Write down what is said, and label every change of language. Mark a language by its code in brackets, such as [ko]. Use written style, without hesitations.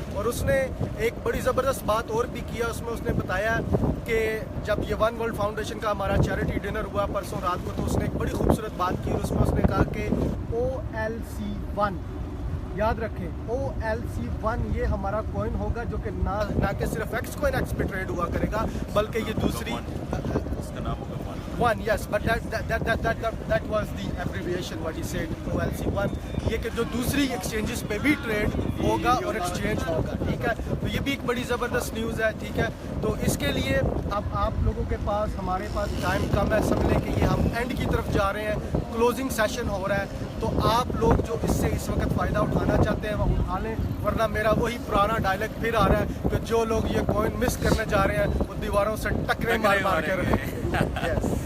[ur] اور اس نے ایک بڑی زبردست بات اور بھی کیا, اس میں اس نے بتایا کہ جب یہ ون ورلڈ فاؤنڈیشن کا ہمارا چیریٹی ڈنر ہوا پرسوں رات کو, تو اس نے ایک بڑی خوبصورت بات کی. اس میں اس نے کہا کہ OLC1 یاد رکھیں, OLC1 یہ ہمارا کوئن ہوگا جو کہ نہ کہ صرف ایکس کوئن ایکس پہ ٹریڈ ہوا کرے گا بلکہ یہ دوسری اس کا نام ہوگا [en] One, yes, but that was the abbreviation what he said, OLC1. [ur] یہ کہ جو دوسری ایکسچینجز پہ بھی ٹریڈ ہوگا اور ایکسچینج ہوگا. ٹھیک ہے. تو یہ بھی ایک بڑی زبردست نیوز ہے. ٹھیک ہے. تو اس کے لیے اب آپ لوگوں کے پاس ہمارے پاس ٹائم کم ہے, سمجھ لیں کہ یہ ہم اینڈ کی طرف جا رہے ہیں, کلوزنگ سیشن ہو رہا ہے. تو آپ لوگ جو اس سے اس وقت فائدہ اٹھانا چاہتے ہیں وہ اٹھا لیں, ورنہ میرا وہی پرانا ڈائلیکٹ پھر آ رہا ہے کہ جو لوگ یہ کوئن مس کرنے جا رہے ہیں وہ دیواروں سے ٹکرے مار مار کے رہے.